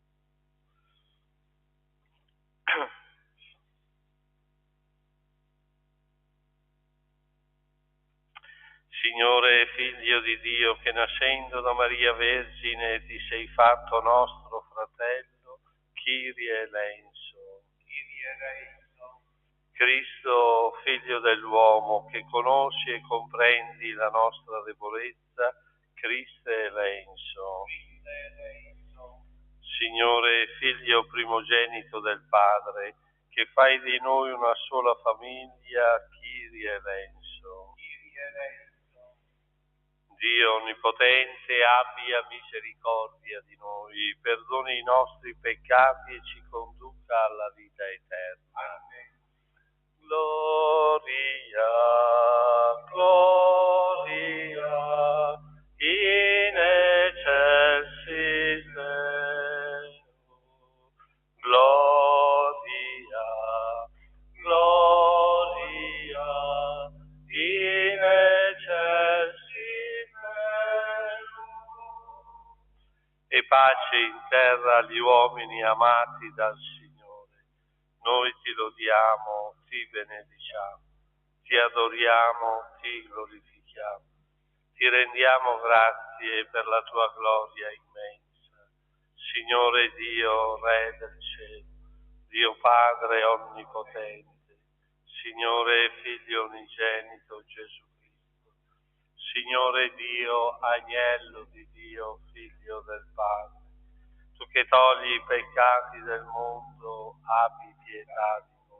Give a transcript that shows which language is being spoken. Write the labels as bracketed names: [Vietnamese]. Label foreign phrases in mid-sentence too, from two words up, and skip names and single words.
[Italian] Signore, Figlio di Dio, che nascendo da Maria Vergine ti sei fatto nostro fratello, [Greek] Kyrie eleison. Kyrie eleison. [Italian] Cristo, Figlio dell'uomo, che conosci e comprendi la nostra debolezza, [Greek] Christe eleison. Christe eleison. [Italian] Signore, Figlio primogenito del Padre, che fai di noi una sola famiglia, [Greek] Kyrie eleison. Kyrie eleison. [Italian] Dio onnipotente, abbia misericordia di noi, perdoni i nostri peccati e ci conduca alla vita eterna. Amen. [Latin] Gloria, gloria, in excelsis Deo. Gloria, gloria, in excelsis Deo. [Italian] E pace in terra agli uomini amati dal Signore. Noi ti lodiamo, ti benediciamo, ti adoriamo, ti glorifichiamo, ti rendiamo grazie per la tua gloria immensa. Signore Dio, Re del cielo, Dio Padre onnipotente, Signore Figlio unigenito Gesù Cristo, Signore Dio, Agnello di Dio, Figlio del Padre, tu che togli i peccati del mondo, abbi pietà di noi.